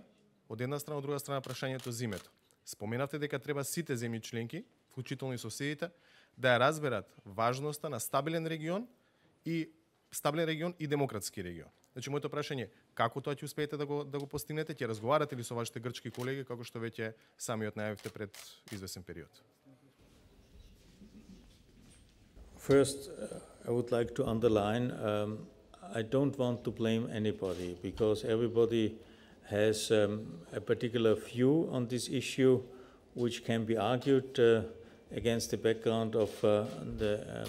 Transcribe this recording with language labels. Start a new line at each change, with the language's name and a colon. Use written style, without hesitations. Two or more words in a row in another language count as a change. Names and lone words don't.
Macedonian: Од една страна, од друга страна прашањето за името. Споменавте дека треба сите земји членки, вклучително и соседите, да ја разберат важноста на стабилен регион и демократски регион. Значи, моето прашање е како тоа ќе успеете да го постигнете? Ќе разговарате ли со вашите грчки колеги, како што веќе самиот најавивте пред извесен период?
English: First, I would like to underline, I don't want to blame anybody because everybody has a particular view on this issue which can be argued against the background of the